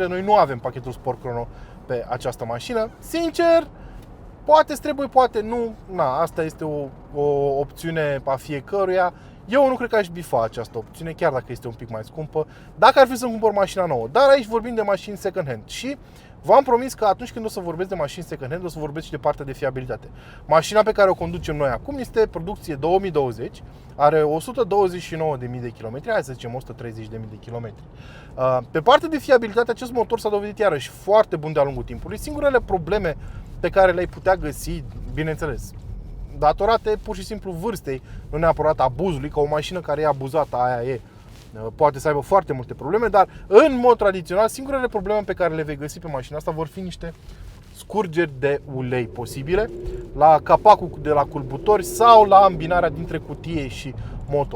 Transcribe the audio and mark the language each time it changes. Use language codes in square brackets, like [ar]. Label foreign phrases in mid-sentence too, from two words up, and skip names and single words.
[ro] Noi nu avem pachetul Sport Chrono pe această mașină. Sincer, poate îți trebuie, poate nu. Na, asta este o opțiune a fiecăruia. Eu nu cred că aș bifa această opțiune, chiar dacă este un pic mai scumpă, dacă ar fi să-mi cumpăr mașina nouă. Dar aici vorbim de mașini [en] second hand [ro] și v-am promis că atunci când o să vorbesc de mașini [en] second hand, [ro] o să vorbesc și de partea de fiabilitate. Mașina pe care o conducem noi acum este producție 2020, are 129.000 de kilometri, hai să zicem 130.000 de kilometri. Pe partea de fiabilitate, acest motor s-a dovedit iarăși foarte bun de-a lungul timpului. Singurele probleme pe care le-ai putea găsi, bineînțeles, datorate pur și simplu vârstei, nu neapărat abuzului, că o mașină care e abuzată, aia e, poate să aibă foarte multe probleme, dar în mod tradițional, singurele probleme pe care le vei găsi pe mașina asta vor fi niște scurgeri de ulei posibile la capacul de la culbutori sau la îmbinarea dintre cutie și motor.